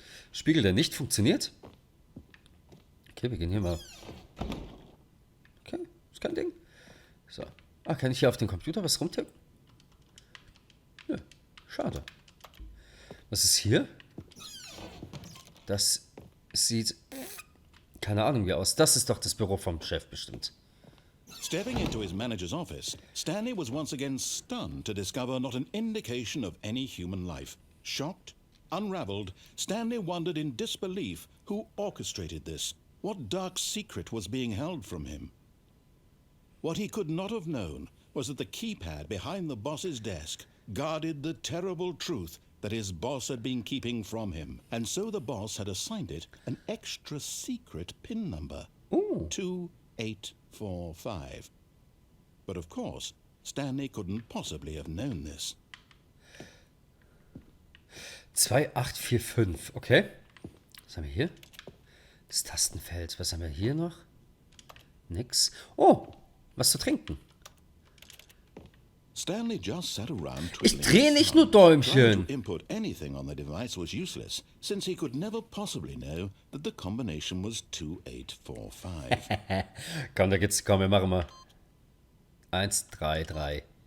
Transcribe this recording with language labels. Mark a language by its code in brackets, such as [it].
[de] Spiegel, der nicht funktioniert. Okay, wir gehen hier mal. Okay, ist kein Ding. So. Ah, kann ich hier auf den Computer was rumtippen? Nö, schade. Was ist hier? Das sieht... keine Ahnung wie aus. Das ist doch das Büro vom Chef bestimmt. [en] Stepping into his manager's office, Stanley was once again stunned to discover not an indication of any human life. Shocked, unraveled, Stanley wondered in disbelief who orchestrated this. What dark secret was being held from him? What he could not have known was that the keypad behind the boss's desk guarded the terrible truth that his boss had been keeping from him. And so the boss had assigned it an extra secret PIN number. Ooh. 2845. But of course, Stanley couldn't possibly have known this. [de] 2845, okay. Was haben wir hier? Das Tastenfeld. Was haben wir hier noch? Nix. Oh, was zu trinken. [en] Stanley just sat around [de] Ich drehe nicht nur Däumchen. [en] Trying to input anything on the device was useless, since he could never possibly know that the combination was 2845. [de] Komm, komm, wir machen mal 1, 3, 3.